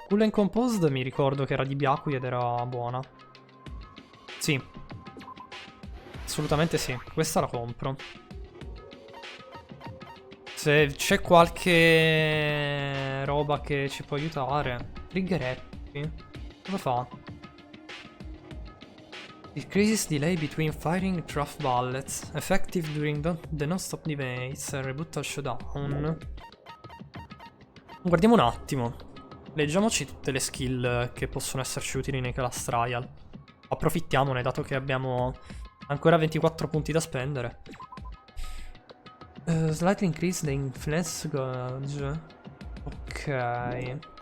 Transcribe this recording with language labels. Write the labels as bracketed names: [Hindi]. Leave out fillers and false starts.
[Italian] Cool and Composed mi ricordo che era di Byakuya ed era buona. Sì. Assolutamente sì. Questa la compro. Se c'è qualche roba che ci può aiutare. Trigger happy. Cosa fa? [English] Decreases delay between firing draft bullets. Effective during the non-stop debates. [Italian] Reboot al showdown. Guardiamo un attimo. Leggiamoci tutte le skill che possono esserci utili nei class trial. Approfittiamone dato che abbiamo ancora 24 punti da spendere. [English] Slightly increase the influence gauge. Ok.